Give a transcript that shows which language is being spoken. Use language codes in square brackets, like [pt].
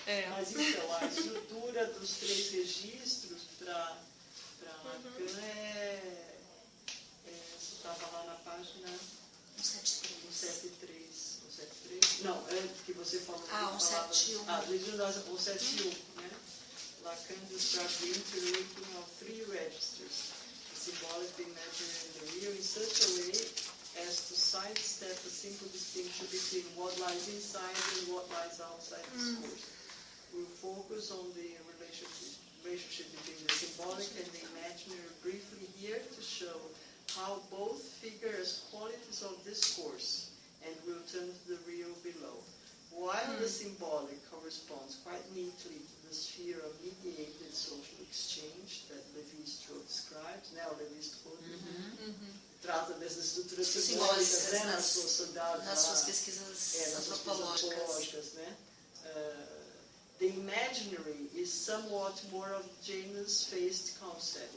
[pt] Mas então, a estrutura dos 3 registros para Lacan você estava lá na página 173. Não, antes que você falou. 171. 171, né? [en] Lacan describes the interlinking of 3 registers, symbolic, the imaginary, and the real, in such a way as to sidestep a simple distinction between what lies inside and what lies outside discourse. We'll focus on the relationship between the symbolic and the imaginary briefly here to show how both figure as qualities of discourse, and we'll turn to the real below. while the symbolic corresponds quite neatly to the sphere of mediated social exchange that Lévi-Strauss describes, né? [pt] O Lévi-Strauss trata dessas estruturas simbólicas, né? Nas suas sociedades, nas suas pesquisas antropológicas, né? [en] The imaginary is somewhat more of Janus' phased concept.